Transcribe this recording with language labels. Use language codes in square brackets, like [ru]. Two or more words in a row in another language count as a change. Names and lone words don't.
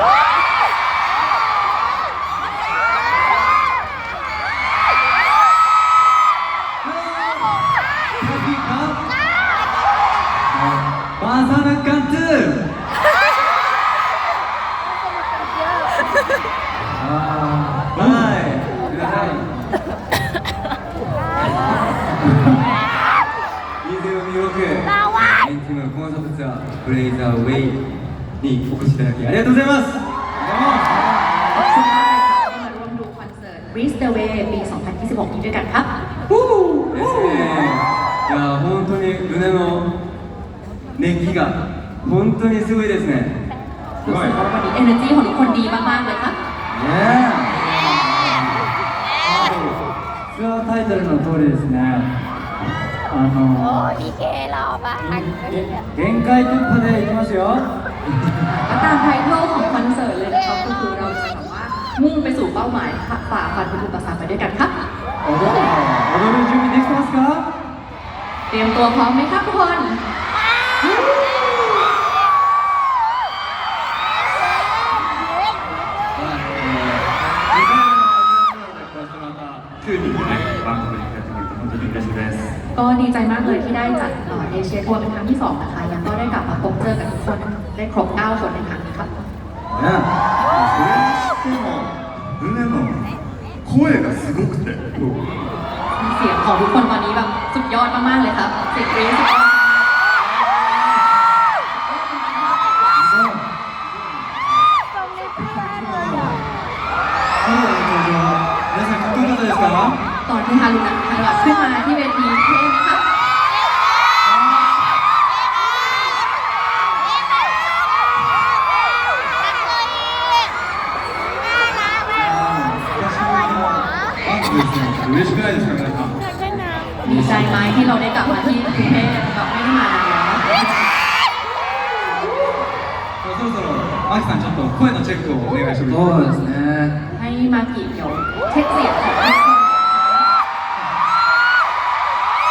[ja] バーサルカンツはい 26エンティムコンサートツアーブレイザーウェイにお越しいただきありがとうございます。 [th] ขอบคุณมากเลยครับที่มาร่วมดูคอนเสิร์ต Reach the Way ปี 2026 นี้ด้วยกันครับ [ja] いや本当にルネの熱気が本当にすごいですね。 [th] รู้สึกว่าวันนี้ energy ของทุกคนดีมากๆเลยครับ [ja] ツアータイトルの通りですね。限界突破でいきますよ。 [th] ก็ตามไทเทลของคอนเสิร์ตเลยนะครับก็คือเราจะแบบว่ามุ่งไปสู่เป้าหมายฝ่าฟันอุปสรรคไปด้วยกันครับ [ja] 踊る準備できてますか？ [th] เตรียมตัวพร้อมไหมครับทุกคนก็ดีใจมากเลยที่ได้จัดเอเชียทัวร์เป็นครั้งที่2นะคะยังก็ได้กลับมาพบเจอกับทุกคนได้ครบ9คนในครั้งนี้ครับ [ja] それにしてもルネの声がすごくて [th] เสียงของทุกคนตอนนี้แบบสุดยอดมากๆเลยครับเสียงกรี๊ดสุดยอดตอนที่ฮารุนะขึ้นมาที่เวทีเท่ไหมครับ [ja] 嬉しくないですか皆さん [th] ดีใจไหมที่เราได้กลับมาที่กรุงเทพแบบไม่ได้มานานแล้ว [ja] そろそろマキさんちょっと声のチェックをお願いしてもいいですか？そうですね。 [th] ให้มากิเดี๋ยวเช็คเสียงของทุกคน